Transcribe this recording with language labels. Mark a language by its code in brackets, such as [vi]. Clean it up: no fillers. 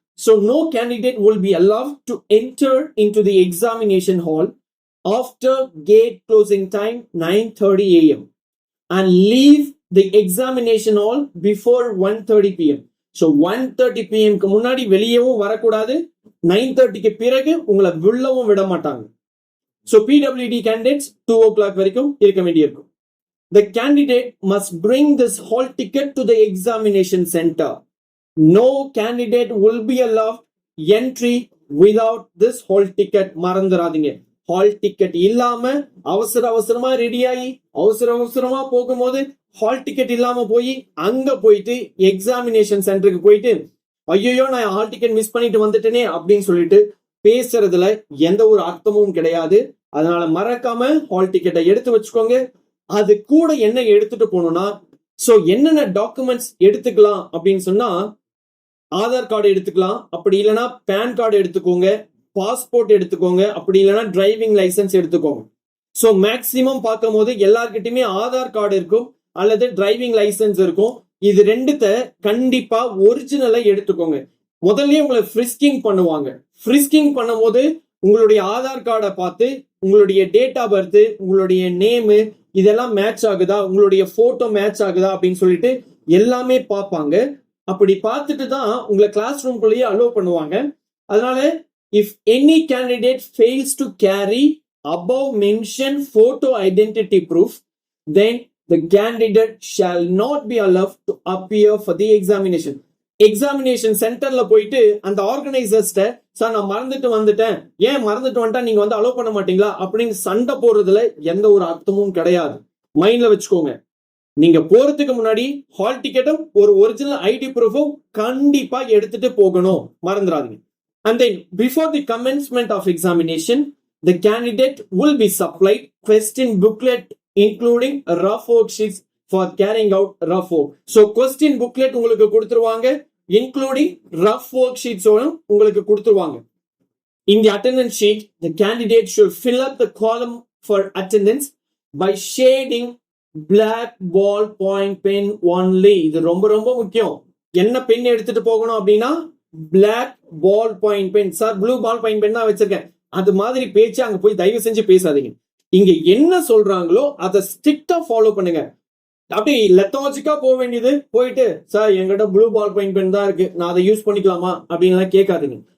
[en] So no candidate will be allowed to enter into the examination hall after gate closing time 9:30 AM and leave the examination hall before 1:30 PM. [ta] So 1:30 PM முன்னாடி வெளியவும் வரக்கூடாது, 9:30க்கு பிறகு உங்களை உள்ளவும் விட மாட்டாங்க. [en] So PWD candidates 2 o'clock [ta] வரைக்கும் இருக்க வேண்டியிருக்கும். [en] The candidate must bring this hall ticket to the examination center. No candidate will be allowed entry without this hall ticket. [ta] மறந்துடாதீங்க, ஹால் டிக்கெட் இல்லாம அவசரமா ரெடி ஆகி அவசரமா போகும்போது ஹால் டிக்கெட் இல்லாம போய் அங்க போயிட்டு எக்ஸாமினேஷன் சென்டருக்கு போயிட்டு ஐயோ நான் ஹால் டிக்கெட் மிஸ் பண்ணிட்டு வந்துட்டேனே அப்படின்னு சொல்லிட்டு பேசுறதுல எந்த ஒரு அர்த்தமும் கிடையாது. அதனால மறக்காம ஹால் டிக்கெட்டை எடுத்து வச்சுக்கோங்க. அது கூட என்ன எடுத்துட்டு போகணும்னா, சோ என்னென்ன டாக்குமெண்ட்ஸ் எடுத்துக்கலாம் அப்படின்னு சொன்னா, ஆதார் கார்டு எடுத்துக்கலாம், அப்படி இல்லைன்னா பேன் கார்டு எடுத்துக்கோங்க, பாஸ்போர்ட் எடுத்துக்கோங்க, அப்படி இல்லைன்னா டிரைவிங் லைசன்ஸ் எடுத்துக்கோங்க. ஸோ மேக்சிமம் பார்க்கும் போது எல்லார்கிட்டயுமே ஆதார் கார்டு இருக்கும் அல்லது டிரைவிங் லைசன்ஸ் இருக்கும். இது ரெண்டுத்த கண்டிப்பா ஒரிஜினலை எடுத்துக்கோங்க. முதல்லயே உங்களை ஃப்ரிஸ்கிங் பண்ணுவாங்க. ஃப்ரிஸ்கிங் பண்ணும்போது உங்களுடைய ஆதார் கார்டை பார்த்து உங்களுடைய டேட் ஆஃப் பர்த், உங்களுடைய நேமு இதெல்லாம் மேட்ச் ஆகுதா, உங்களுடைய போட்டோ மேட்ச் ஆகுதா அப்படின்னு சொல்லிட்டு எல்லாமே பார்ப்பாங்க. அப்படி பார்த்துட்டு தான் உங்களை கிளாஸ் ரூம்குள்ளேயே அலோவ் பண்ணுவாங்க. [en] அதனால if any candidate fails to carry above mentioned photo identity proof, then the candidate shall not be allowed to appear for the examination. [ta] Examination சென்டர்ல போயிட்டு அந்த ஆர்கனைசர்ஸ்ட சார் நான் மறந்துட்டு வந்துட்டேன், ஏன் மறந்துட்டு வந்துட்டா நீங்க வந்து அலோவ் பண்ண மாட்டீங்களா அப்படின்னு சண்டை போடுறதுல எந்த ஒரு அர்த்தமும் கிடையாது. மைண்ட்ல வச்சுக்கோங்க. நீங்க போறதுக்கு முன்னாடி ஹால் டிக்கெட்டும் ஒரு ஒரிஜினல் ஐடி ப்ரூஃபும் கண்டிப்பா எடுத்துட்டு போகணும், மறந்துடாதீங்க. [en] And then before the commencement of examination, the candidate will be supplied question booklet including rough worksheets for carrying out rough work. So question booklet [ta] உங்களுக்கு கொடுத்துருவாங்க, [en] including rough worksheets [ta] உங்களுக்கு கொடுத்துருவாங்க. [en] In the attendance sheet, the candidate should fill up the column for attendance by shading black ball point pen only. [ta] இது ரொம்ப ரொம்ப முக்கியம். என்ன pen எடுத்துட்டு போகணும் அப்படின்னா black ball point pen. Sir blue ball point pen தான் வச்சிருக்கேன், அது மாதிரி பேச்சு அங்க போய் தயவு செஞ்சு பேசாதீங்க. இங்க என்ன சொல்றாங்களோ அதை ஸ்ட்ரிக்டா ஃபாலோ பண்ணுங்க. அப்படி லெத்தாஜிக்கா போக வேண்டியது போயிட்டு சார் என்கிட்ட ப்ளூ பால் பாயிண்ட் பென் தான் இருக்கு, நான் அதை யூஸ் பண்ணிக்கலாமா அப்படின்னு கேட்காதீங்க.